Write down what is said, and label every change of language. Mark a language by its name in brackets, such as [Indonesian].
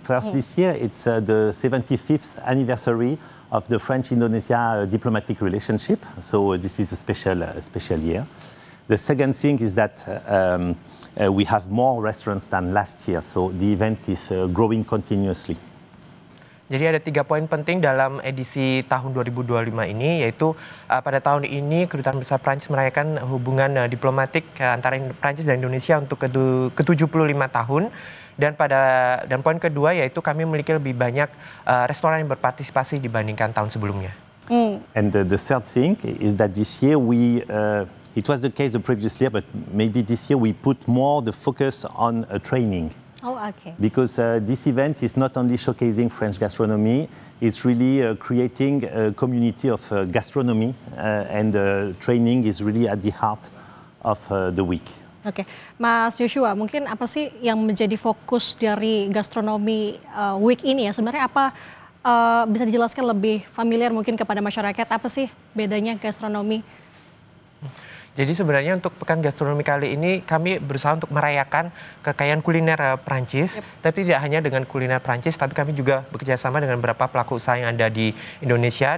[English] First, this year it's the 75th anniversary of the French-Indonesia diplomatic relationship. So this is a special year. The second thing is that we have more restaurants than last year, so the event is growing continuously. [Indonesian] Jadi ada 3 poin penting dalam edisi tahun 2025 ini, yaitu pada tahun ini Kedutaan Besar Prancis merayakan hubungan diplomatik antara Prancis dan Indonesia untuk ke-75 tahun. Dan poin kedua yaitu kami memiliki lebih banyak restoran yang berpartisipasi dibandingkan tahun sebelumnya. [English] And the third thing is that this year it was the case the previous year, but maybe this year we put more the focus on training. Oh, okay. Because this event is not only showcasing French gastronomy, it's really creating a community of gastronomy, and training is really at the heart of the week. [Indonesian] Oke, Mas Joshua, mungkin apa sih yang menjadi fokus dari Gastronomi Week ini ya? Sebenarnya apa bisa dijelaskan lebih familiar mungkin kepada masyarakat, apa sih bedanya gastronomi? Jadi sebenarnya untuk Pekan Gastronomi kali ini kami berusaha untuk merayakan kekayaan kuliner Prancis, tapi tidak hanya dengan kuliner Prancis, tapi kami juga bekerjasama dengan beberapa pelaku usaha yang ada di Indonesia.